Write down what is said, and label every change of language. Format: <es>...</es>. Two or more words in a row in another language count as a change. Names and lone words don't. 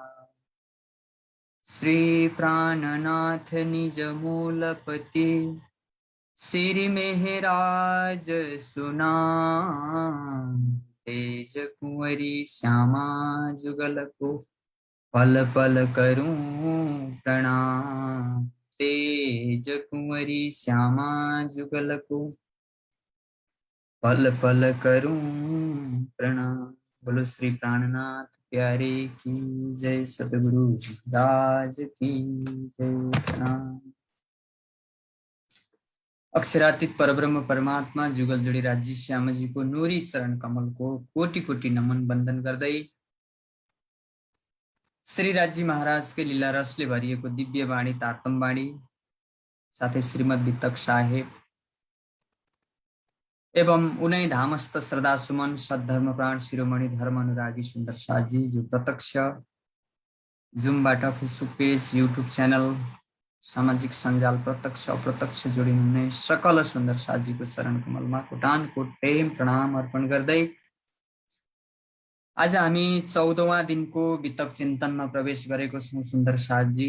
<hi>श्री प्राणनाथ निज मूलपति श्री मेहराज सुना, तेज कुंवरी श्यामा जुगल को पल पल करूं प्रणाम, तेज कुंवरी श्यामा जुगल को पल पल करूं प्रणाम। बोलो श्री प्राणनाथ प्यारे की जय, सतगुरु राज की जय, प्रणाम।</hi> <ne>अक्षरातीत परब्रह्म परमात्मा जुगल जोडी राज्य श्यामजीको नूरी चरण कमलको कोटि कोटि नमन बन्दन गर्दै श्री राज्य महाराजकै लीला रसले भरिएको दिव्य वाणी तातम वाणी साथै श्रीमद वितक साहेब एवं उनै धामस्थ श्रद्धा सुमन सद्धर्म प्राण शिरोमणि धर्म अनुरागी सुन्दर साथजी जो प्रत्यक्ष जुमबाट फेसबुक पेज, युट्युब च्यानल, सामाजिक सञ्जाल प्रत्यक्ष अप्रत्यक्ष जोडिनुहुने सकल सुन्दर साथजीको चरण कमलमा कोटानको प्रेम प्रणाम अर्पण गर्दै आज हामी 14वां दिनको वितक चिन्तनमा प्रवेश गरेको छौँ सुन्दर साथजी।</ne>